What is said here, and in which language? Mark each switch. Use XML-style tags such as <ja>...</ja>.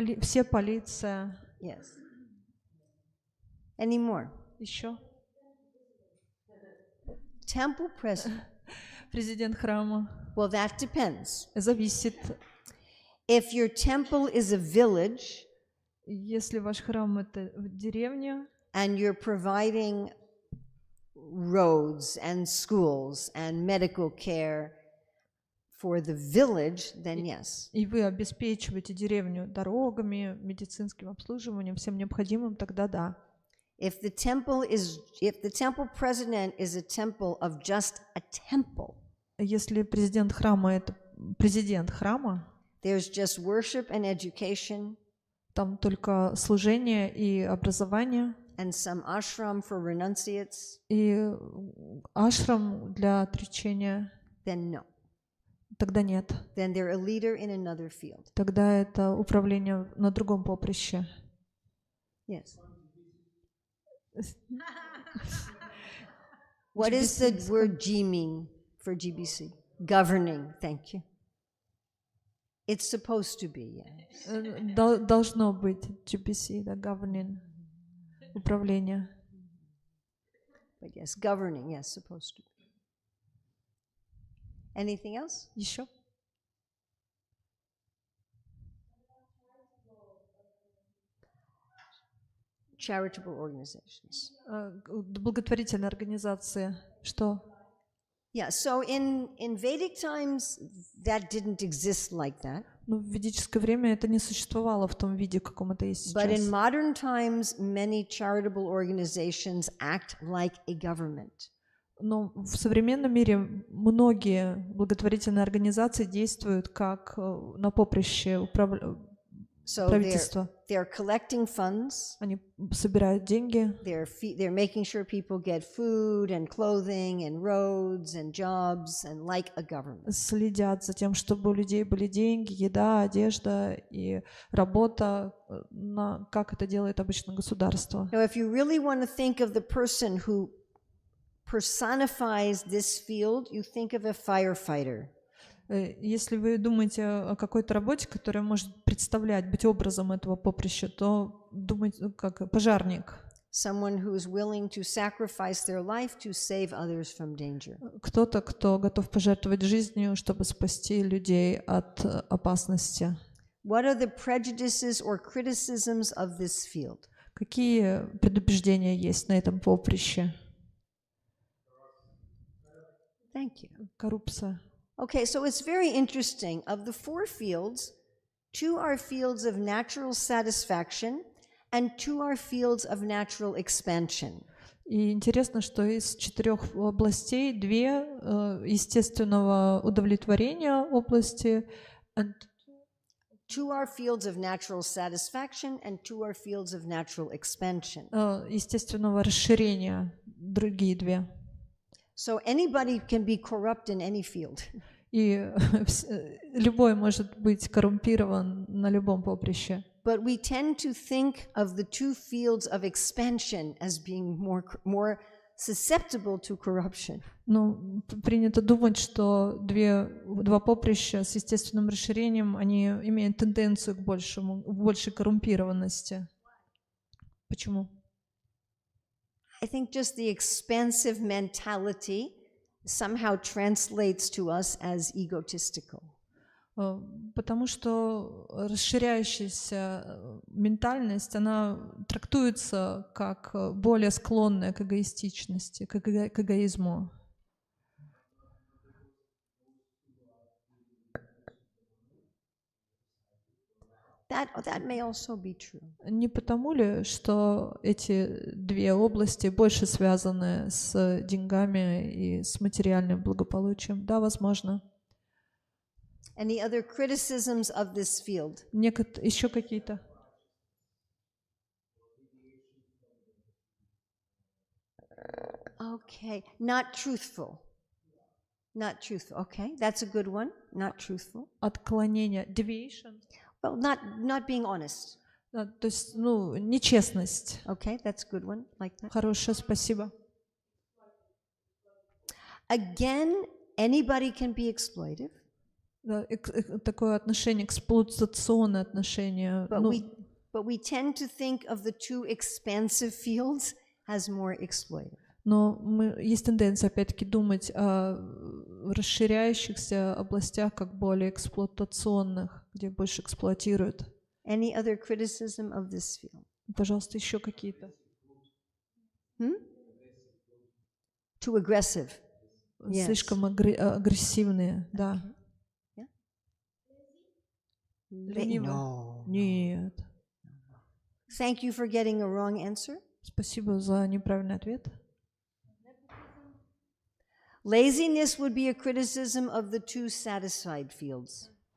<ru>Все полиция.</ru> <en>Yes. Any more?</en> <ru>Еще.</ru> <en>Temple president.</en> <ru>Президент храма.</ru> <en>Well, that depends.</en> <ru>Зависит.</ru> <en>If your temple is a village,</en> <ru>если ваш храм это деревня,</ru> <en>and you're providing roads and schools and medical care for the village, then yes.</en> <ru>И вы обеспечиваете деревню дорогами, медицинским обслуживанием, всем необходимым, тогда да.</ru> <en>If the temple president is a temple of just a temple,</en> <ru>если президент храма это президент храма,</ru> <en>there's just worship and education,</en> <ru>там только служение и образование,</ru> <en>and some ashram for renunciates,</en> <ru>и ашрам для отречения,</ru> <en>then no.</en> <ru>Тогда нет.</ru> <en>Then they're a leader in another field.</en> <ru>Тогда это управление на другом поприще.</ru> <en>Yes. What is the word G mean for GBC? Governing, thank you. It's supposed to be, yes.</en> <ru>Должно быть GBC, да, governing, управление.</ru> <en>But yes, governing, yes, supposed to be. Anything else?</en> <ru>Еще?</ru> <en>Charitable organizations.</en> <ru>Благотворительные организации. Что?</ru> <en>Yeah, so in Vedic times, that didn't exist like that.</en> <ru>Ну, в ведическое время это не существовало в том виде, каком это есть сейчас.</ru> <en>But in modern times, many charitable organizations act like a government.</en> <ru>Но в современном мире многие благотворительные организации действуют как на поприще правительства.</ru> <en>They're collecting funds.</en> <ru>Они собирают деньги.</ru> <en>They're making sure people get food and clothing and roads and jobs and like a government.</en> <ru>Следят за тем, чтобы у людей были деньги, еда, одежда и работа, как это делает обычно государство.</ru> <en>Now, if you really want to think of the person who personifies this field, you think of a firefighter.</en> <ru>Если вы думаете о какой-то работе, которая может представлять, быть образом этого поприща, то думайте как пожарник.</ru> <en>Someone who is willing to sacrifice their life to save others from danger.</en> <ru>Кто-то, кто готов пожертвовать жизнью, чтобы спасти людей от опасности.</ru> <en>What are the prejudices or criticisms of this field?</en> <ru>Какие предубеждения есть на этом поприще?</ru> <en>Thank you.</en> <ru>Коррупция.</ru> <en>Okay, so it's very interesting. Of the 4 fields, 2 are fields of natural satisfaction and 2 are fields of natural expansion.</en> <ru>И интересно, что из 4 областей 2 естественного удовлетворения области,</ru> <en>2 are fields of natural satisfaction and 2 are fields of natural expansion.</en> <ru>Естественного расширения, другие 2.</ru> <en>So anybody can be corrupt in any field.</en> <ru>И любой может быть коррумпирован на любом поприще.</ru> <en>But we tend to think of the 2 fields of expansion as being more susceptible to corruption.</en> <ru>Ну, принято думать, что 2 поприща с естественным расширением, они имеют тенденцию к большей коррумпированности. Почему?</ru> <en>I think just the expansive mentality somehow translates to us as egotistical.</en> <ru>Потому что расширяющаяся ментальность, она трактуется как более склонная к эгоистичности, к эгоизму.</ru> <en>That may also be true.</en> <ru>Не потому ли, что эти 2 области больше связаны с деньгами и с материальным благополучием? Да, возможно.</ru> <en>Any other criticisms of this field?</en> <ru>Еще какие-то?</ru> <en>Okay, not truthful. Not truthful. Okay, that's a good one. Not truthful.</en> <ru>Отклонение. Deviation.</ru> <en>Well, not being honest.</en> <ru>Да, то есть, нечестность.</ru> <en>Okay, that's a good one. Like that.</en> <ru>Хорошее, спасибо.</ru> <en>Again, anybody can be exploitive.</en> <ru>Да, такое отношение, эксплуатационное отношение.</ru> <en>But we tend to think of the 2 expansive fields has more exploitive.</en> <ru>Но есть тенденция, опять-таки, думать о расширяющихся областях как более эксплуатационных, где больше эксплуатируют.</ru> <en>Any other criticism of this field?</en> <ru>Пожалуйста, еще какие-то.</ru> <en>Too aggressive. Yes.</en> <ru>Слишком агрессивные, да.</ru> <en>Yeah?</en> <ru>Ленивые?</ru> <en>No.</en> <ru>Нет.</ru> <en>Thank you for getting a wrong answer.</en> <ru>Спасибо за неправильный ответ.</ru> <en>Laziness would be a criticism of the two satisfied fields.</en>